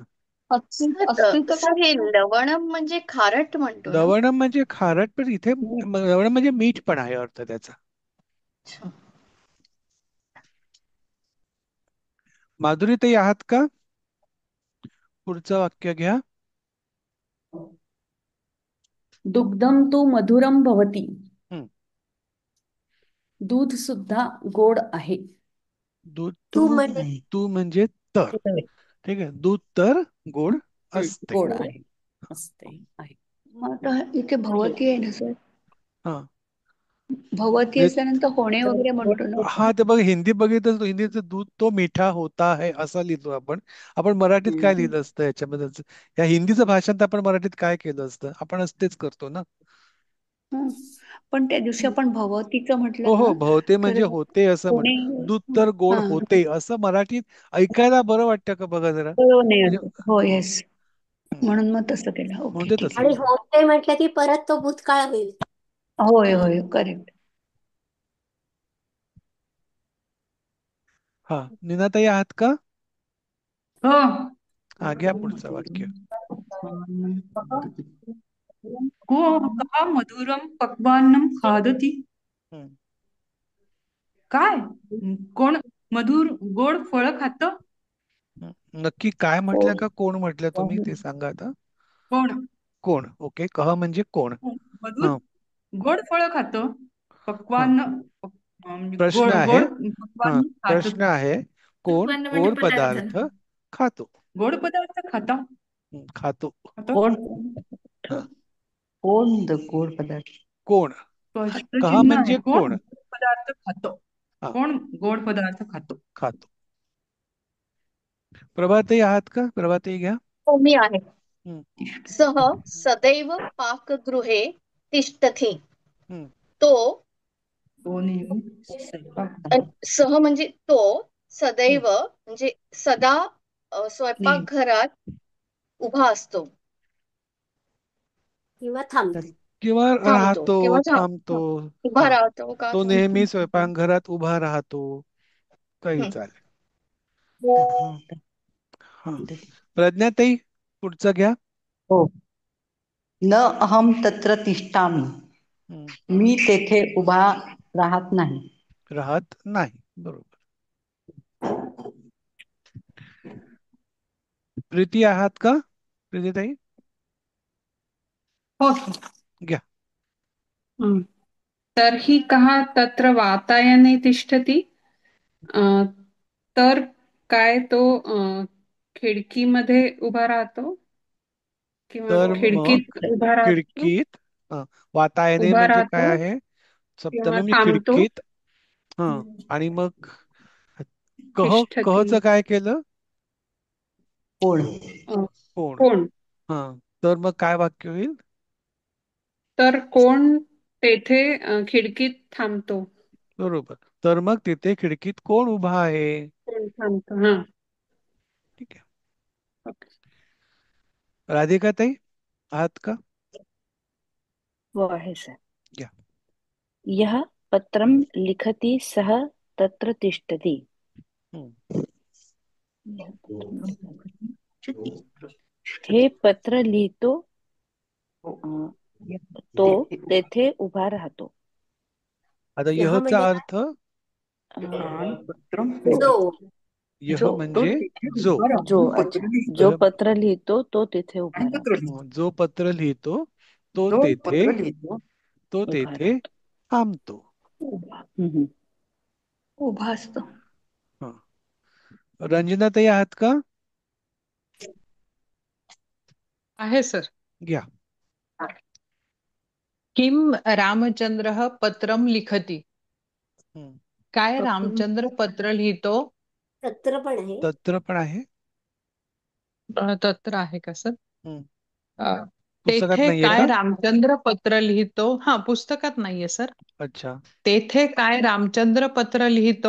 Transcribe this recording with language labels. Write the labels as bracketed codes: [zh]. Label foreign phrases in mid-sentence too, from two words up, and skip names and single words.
[mr] सर, हे लवणम म्हणजे खारट म्हणतो ना? लवणम म्हणजे खारट, पण इथे लवणम म्हणजे मीठ पण आहे अर्थ त्याचा. अच्छा. माधुरी ताई आहात का? पुढचं वाक्य घ्या. [sa] दुग्धम तु मधुरम भवती. [mr] हम्म. दूध सुद्धा गोड आहे. दूध तू तू म्हणजे तर. ठीक आहे. दूध तर गोड असते. गोड आहे, असते, आहे. मग आता इथे भवती आहे ना सर? हा, भवती म्हणजे असल्यानंतर होणे वगैरे म्हणतो ना. हा, ते बघ, हिंदी बघितलं, हिंदीचं [hi] दूध तो मीठा होता है [mr] असं लिहितो आपण. आपण मराठीत काय लिहिलं असतं याच्याबद्दल? या हिंदीचं भाषांतर आपण मराठीत काय केलं असतं? आपण तेच करतो ना. हं. पण त्या दिवशी आपण भवतीचं हो, म्हटलं हो, ना, भवते तर म्हणजे होते असं म्हण. होणे. दूध तर गोड हा, होते असं मराठीत ऐकायला बरं वाटतं का बघा जरा. बरोबर नाही म्हणजे वाटत. हो, येस. हं, म्हणून मग तसं केलं. म्हणून ओके, ते ठीक तसं आहे. आणि केलं. होते म्हटलं की परत तो भूतकाळ होईल. होय, होय, करेक्ट. हा, नीनाताई आहात का? हो. हा, घ्या पुढचं वाक्य. [sa] को कहा मधुरम पक्वान्नम खादती. [mr] हं. काय? कोण मधुर गोड फळ खातं? नक्की काय म्हटलं कोण? का कोण म्हटलं तुम्ही ते सांगा आता. कोण? कोण. ओके, कह म्हणजे कोण. मधुर हा गोड फळं खातो. हा पक्वान्न म्हणजे प्रश्न गोड आहे. गोड हा पक्वान्न खातो. प्रश्न आहे, कोण उत्पन्न म्हणजे गोड पदार्थ. पदार्थ खातो. गोड पदार्थ खाता खातो. खातो. कोण हा कोण गोड पदार्थ कोण. कहा प्रश्नचिन्ह आहे. म्हणजे कोण कोण. गोड पदार्थ खातो. हा कोण गोड पदार्थ खातो. खातो. प्रभाताई आहात का. प्रभाताई घ्या. हो, मी आहे. हम्म, [sa] सः सदैव पाकगृहे तिष्ठति. [mr] हम्म. तो कोणी स्वयंपाक सह म्हणजे तो, हम्म. सदैव म्हणजे सदा स्वयंपाकघरात उभा असतो किंवा थांबतो. किंवा थांबतो राहतो, किंवा थांबतो. उभा हा राहतो का तो थांबतो. नेहमी स्वयंपाकघरात उभा राहतो. काही हं. चालेल. हा हा प्रज्ञाताई पुढचं घ्या. हो. [sa] न अहम तत्र तिष्ठामि. [mr] हम्म. मी तेथे उभा राहत नाही. राहत नाही. बरोबर. प्रीती आहात का. प्रीतीताई हो. घ्या. [sa] तर्हि कः तत्र वातायने तिष्ठति. [mr] तर काय तो खिडकीमध्ये उभा राहतो किंवा तर खिडकीत मग उभा राहतो. खिडकीत. वातायने उभा म्हणजे काय राहतो आहे. किंवा सप्तमी म्हणजे थांबतो. खिडकीत. हा आणि मग कह तिष्ठति कहचं काय केलं. कोण कोण. कोण. हा तर मग काय वाक्य होईल. तर कोण तेथे खिडकीत थांबतो. बरोबर. तर मग तिथे खिडकीत कोण उभा आहे. कोण थांबतो. हा ठीक आहे. ओके. राधिकाताई आहात का. हो आहे सर. घ्या. [sa] यः पत्रं लिखति सः तत्र तिष्ठति. [mr] हम्म. हे पत्र लिहितो तो तेथे उभा राहतो. आता यह म्हणजे यहचा अर्थ. जो यह जो म्हणजे जो. जो अच्छा जो पत्र लिहितो तो तिथे उभा राहतो. जो पत्र लिहितो तो तेथे तो उभा तेथे राहतो. थांबतो. हम्म. उभा असतो. हा रंजनाताई आहात का. आहे सर. घ्या. [sa] किम रामचंद्रः पत्रम लिखति. [mr] हम्म. काय रामचंद्र पत्र लिहितो. तत्र पण आहे. तत्र पण आहे. तत्र आहे का सर. हम्म. अ, पुस्तकात तेथे नाहीये काय का. रामचंद्र पत्र लिहितो. हा पुस्तकात नाहीये सर. अच्छा. तेथे काय रामचंद्र पत्र लिहितो.